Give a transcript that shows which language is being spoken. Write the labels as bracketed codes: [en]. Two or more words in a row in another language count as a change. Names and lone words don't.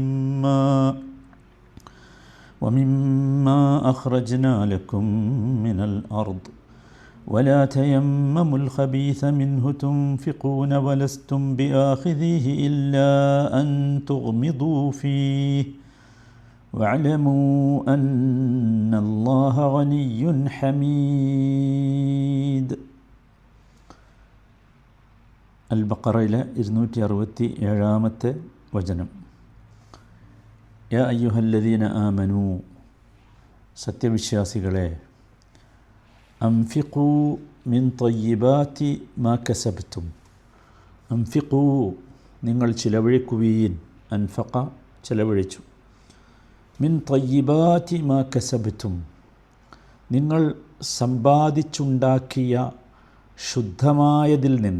[ar] ومما أخرجنا لكم من الأرض ولا تيمموا الخبيث منه تنفقون ولستم بآخذيه إلا أن تغمضوا فيه واعلموا أن الله غني حميد. [ml] അൽ-ബഖറയിലെ 267 വചനം. [ar] يا أيها الذين آمنوا, [ml] സത്യവിശ്വാസികളെ, [ar] أنفقوا من طيبات ما كسبتم, [ml] അംഫിഖൂ നിങ്ങൾ ചിലവഴിക്കുവീൻ, അൻഫഖ ചിലവഴിച്ചു, [ar] من طيبات ما كسبتم [ml] നിങ്ങൾ സമ്പാദിച്ചുണ്ടാക്കിയ ശുദ്ധമായതിൽ നിന്ന്.